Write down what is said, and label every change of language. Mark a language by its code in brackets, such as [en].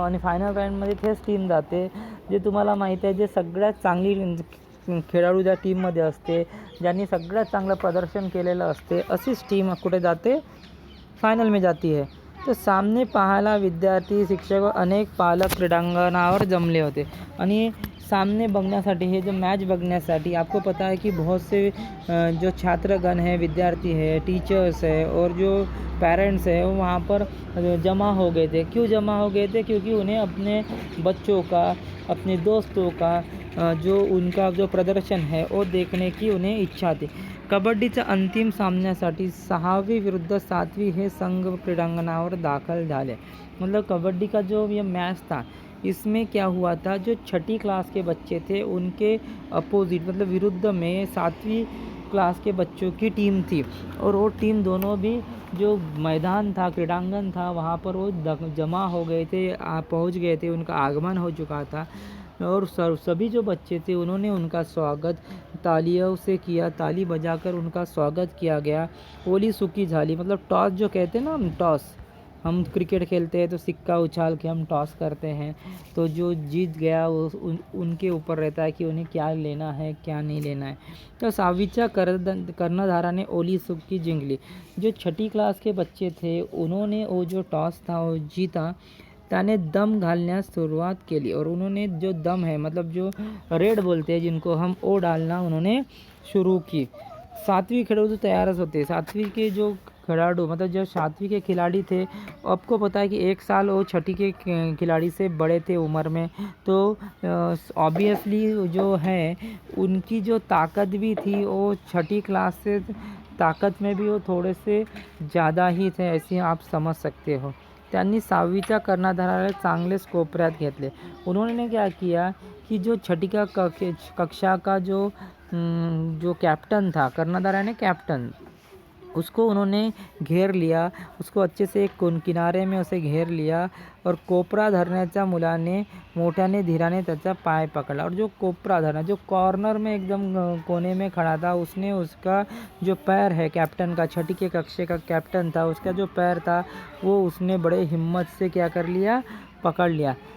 [mr] आणि फायनल राऊंडमध्ये तेच टीम जाते जे तुम्हाला माहीत आहे, जे सगळ्यात चांगली खेळाडू ज्या टीममध्ये असते, ज्यांनी सगळ्यात चांगलं प्रदर्शन केलेलं असते, अशीच टीम कुठे जाते, [hi] फायनल में जाती है. [mr] तर सामने पाहायला विद्यार्थी, शिक्षक व अनेक पालक क्रीडांगणावर जमले होते. [hi] आणि सामने बघण्यासाठी, हे जो मैच बघण्यासाठी, आपको पता है कि बहुत से जो छात्रगण हैं, विद्यार्थी है, टीचर्स है और जो पेरेंट्स है वो वहाँ पर जमा हो गए थे. क्यों जमा हो गए थे? क्योंकि उन्हें अपने बच्चों का, अपने दोस्तों का जो उनका जो प्रदर्शन है वो देखने की उन्हें इच्छा थी. [mr] कबड्डीच्या अंतिम सामन्यासाठी 6वी विरुद्ध 7वी हे संघ क्रीडांगणावर दाखल झाले. [hi] मतलब कबड्डी का जो ये मैच था, इसमें क्या हुआ था, जो 6ठी क्लास के बच्चे थे उनके अपोजिट मतलब विरुद्ध में 7वीं क्लास के बच्चों की टीम थी. और वो टीम दोनों भी जो मैदान था, क्रीडांगन था, वहाँ पर वो जमा हो गए थे, पहुँच गए थे, उनका आगमन हो चुका था. और सभी जो बच्चे थे उन्होंने उनका स्वागत तालियों से किया, ताली बजाकर उनका स्वागत किया गया. [mr] ओली सुकी झाली, [hi] मतलब टॉस जो कहते हैं ना, हम टॉस, हम क्रिकेट खेलते हैं तो सिक्का उछाल के हम टॉस करते हैं, तो जो जीत गया उनके ऊपर रहता है कि उन्हें क्या लेना है क्या नहीं लेना है. [mr] तो 6वीच्या कर्णधाराने ओली सुकी जिंकली. [hi] जो 6ठी क्लास के बच्चे थे उन्होंने वो जो टॉस था वो जीता, [mr] त्याने दम घालण्यास सुरुवात केली. [hi] और उन्होंने जो दम है, मतलब जो रेड बोलते हैं जिनको हम, वो डालना उन्होंने शुरू की. 7वीं खिलाड़ी तैयार होते. 7वीं के जो खिलाड़ी, मतलब जो 7वीं के खिलाड़ी थे, आपको पता है कि 1 साल वो 6ठी के खिलाड़ी से बड़े थे उम्र में, तो ऑब्वियसली जो है उनकी जो ताकत भी थी वो 6ठी क्लास से ताकत में भी वो थोड़े से ज़्यादा ही थे, ऐसे आप समझ सकते हो। [mr] त्यांनी 6वीच्या कर्णधाराला चांगलेच कोपऱ्यात घेतले। [hi] उन्होंने क्या किया कि जो छठी का कक्षा का जो कैप्टन था, कर्णधार यानी कैप्टन, उसको उन्होंने घेर लिया, उसको अच्छे से एक किनारे में उसे घेर लिया और [mr] कोपरा धरण्याच्या मुलाने मोठ्याने धीराने त्याचा पाय [hi] पकड़ा और जो कोपरा धरना जो कॉर्नर में एकदम कोने में खड़ा था, उसने उसका जो पैर है कैप्टन का, छठी के कक्षे का कैप्टन था, उसका जो पैर था वो उसने बड़े हिम्मत से क्या कर लिया, पकड़ लिया।